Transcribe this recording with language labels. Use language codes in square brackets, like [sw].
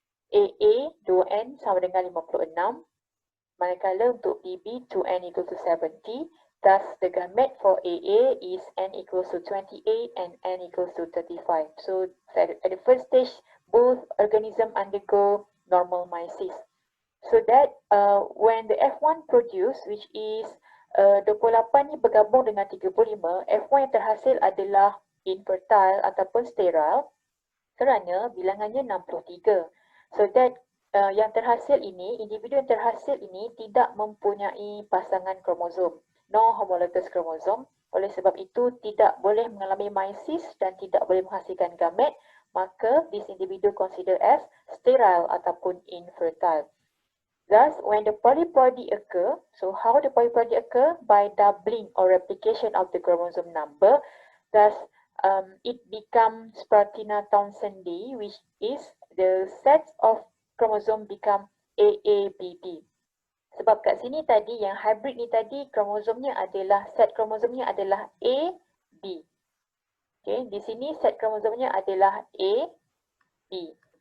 [ms] AA 2N sama dengan 56, manakala untuk BB 2N [en] equal to 70. Thus, the gamete for AA is N equals to 28 and N equals to 35. So, at the first stage, both organisms undergo normal meiosis. So that when the F1 produce, which is 28 [ms] ni bergabung dengan 35, F1 yang terhasil adalah infertile ataupun sterile kerana bilangannya 63. [en] So that [ms] yang terhasil ini, individu yang terhasil ini tidak mempunyai pasangan kromosom, [en] no homologous chromosome. [ms] Oleh sebab itu tidak boleh mengalami meiosis dan tidak boleh menghasilkan gamet, maka this individu [en] considered as [ms] sterile ataupun infertile. [en] Thus, when the polyploidy occur, so how the polyploidy occur? By doubling or replication of the chromosome number. Thus, it becomes Spartina Townsendii, which is the sets of chromosome become AABB. [ms] Sebab kat sini tadi yang hybrid ni tadi kromosomnya adalah, set kromosomnya adalah A, B. Okay, di sini set kromosomnya adalah A, B.